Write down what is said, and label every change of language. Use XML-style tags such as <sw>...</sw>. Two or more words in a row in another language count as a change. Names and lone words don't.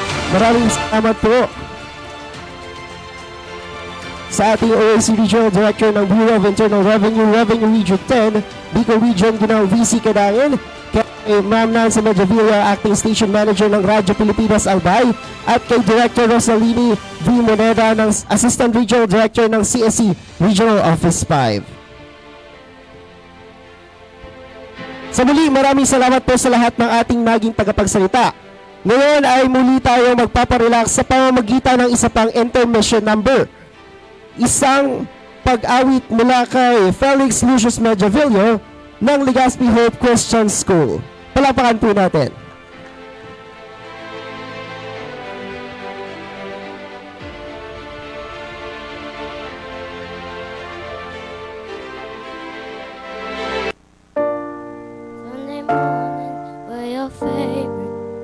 <tl>Maraming salamat po sa ating OAC Regional Director ng Bureau of Internal Revenue, Revenue Region 10, Bicol Region, Ginang VC Kadangin, kay Ma'am Nancy Medjavilla,</tl> <en>Acting Station Manager</en> <tl>ng Radyo Pilipinas Albay, at kay Director Rosalini V. Moneda, ng</tl> <en>Assistant Regional Director</en> <tl>ng CSC Regional Office 5. Sa muli, maraming salamat po sa lahat ng ating naging tagapagsalita. Ngayon ay muli tayo magpaparelax sa pamamagitan ng isa pang intermission number. Isang pag-awit mula kay Felix Lucius Medjavilla ng Legazpi Hope Christian School. Palapakan po natin.</tl> <en>Sunday morning were your favorite.</en>